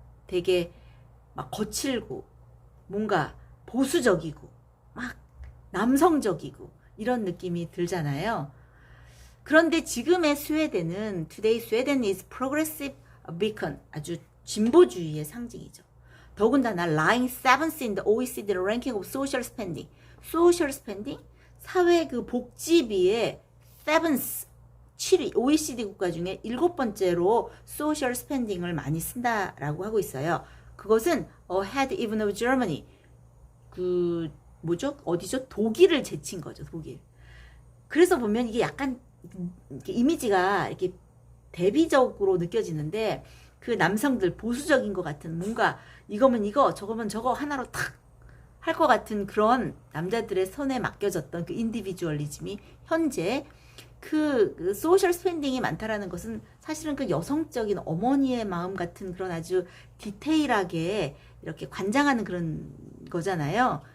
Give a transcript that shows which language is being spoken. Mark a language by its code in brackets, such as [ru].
[ko] 되게 막 거칠고 뭔가 보수적이고 막 남성적이고 이런 느낌이 들잖아요. 그런데 지금의 스웨덴은 [en] Today Sweden is progressive beacon, [ko] 아주 진보주의의 상징이죠. [en] 더군다나 lying 7th in the OECD ranking of social spending. social spending? [ko] 사회 그 복지비의 7th, 7위, OECD 국가 중에 7번째로 social spending을 많이 쓴다라고 하고 있어요. 그것은 [en] ahead even of Germany. [ko] 그 뭐죠? 어디죠? 독일을 제친 거죠. 독일. 그래서 보면 이게 약간 이렇게 이미지가 이렇게 대비적으로 느껴지는데 그 남성들 보수적인 것 같은 뭔가 이거면 이거 저거면 저거 하나로 탁 할 것 같은 그런 남자들의 손에 맡겨졌던 그 인디비주얼리즘이 현재 그 소셜 스펜딩이 많다라는 것은 사실은 그 여성적인 어머니의 마음 같은 그런 아주 디테일하게 이렇게 관장하는 그런 거잖아요.